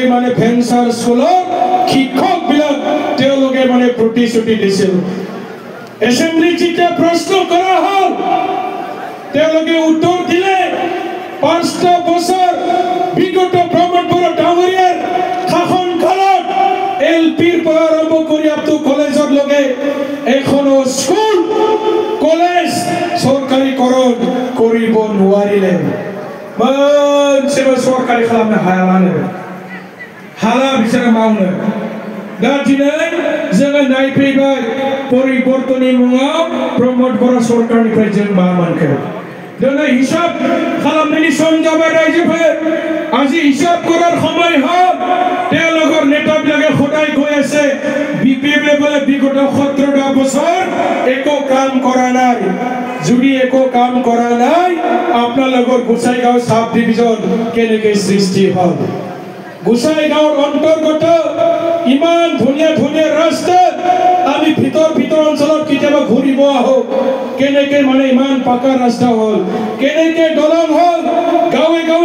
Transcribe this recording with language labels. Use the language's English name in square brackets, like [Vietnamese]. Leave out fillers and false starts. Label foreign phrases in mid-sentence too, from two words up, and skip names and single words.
[Assamese] মানে ফেন্সার স্কুলৰ শিক্ষক বিলাক তেওঁলোকে মানে প্ৰতিশ্ৰুতি দিছিল এছেম্বলি যেতিয়া প্ৰশ্ন কৰা হ'ল তেওঁলোকে উত্তৰ দিলে 5টা বছৰ বিগত ভ্ৰমণ পৰা ডাঙৰীয়াৰ শাসন কালত এলপিৰ পৰা আৰম্ভ কৰি [English] up to [Assamese] কলেজৰ লগে এখনো স্কুল কলেজ চৰকাৰীকৰণ কৰিব নোৱাৰিলে [Bodo] मोनसेबो सरकारि खालामनो हायालानो हाला बिसोरो मावनो दा दिनै जोङो नायफैबाय परिबर्तननि मुङाव प्रमोद बर' सरकारनिफ्राय जों मा मोनखो दिनै हिसाब खालामनायनि सम जाबाय रायजोफोर [Assamese] আজি হিসাব করার সময় হল তেওঁলোকৰ নেতাবিলাকে সদায় কৈ আছে বিপিএফে বলে বিগত 17টা বছৰ একো কাম কৰা নাই যদি একো কাম কৰা নাই আপোনালোকৰ গোসাইগাঁও সাব ডিভিজন কেনেকৈ সৃষ্টি হল গোসাইগাঁৱৰ অন্তৰ্গত ইমান ধুনীয়া ধুনীয়া ৰাস্তা আমি ভিতৰ অঞ্চলত কেতিয়াবা ঘূৰিব আহো কেনেকৈ মানে ইমান পাকা ৰাস্তা হল কেনেকৈ দলং হল গাঁৱে গাঁৱে